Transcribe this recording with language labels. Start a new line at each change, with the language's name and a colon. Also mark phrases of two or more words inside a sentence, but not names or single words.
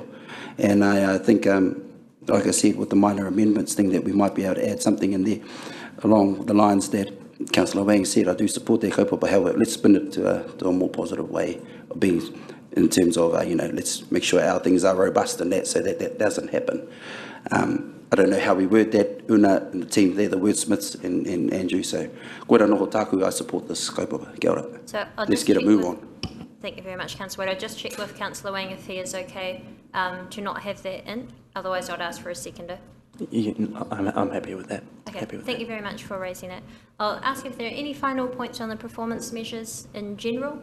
English: And I think, like I said, with the minor amendments thing, that we might be able to add something in there along the lines that Councillor Wang said. I do support that kaupapa. However, let's spin it to a more positive way of being, in terms of, you know, let's make sure our things are robust and that, so that doesn't happen. I don't know how we word that, Una and the team there, the wordsmiths and Andrew, so
Māori: koe noho tāku,
English: I support this kaupapa.
Māori: Kia ora.
English: So let's get a move on. Thank you very much, Councillor Wade. I'll just check with Councillor Wang if he is okay to not have that in. Otherwise, I'd ask for a seconder. I'm happy with that. Okay, thank you very much for raising it. I'll ask if there are any final points on the performance measures in general.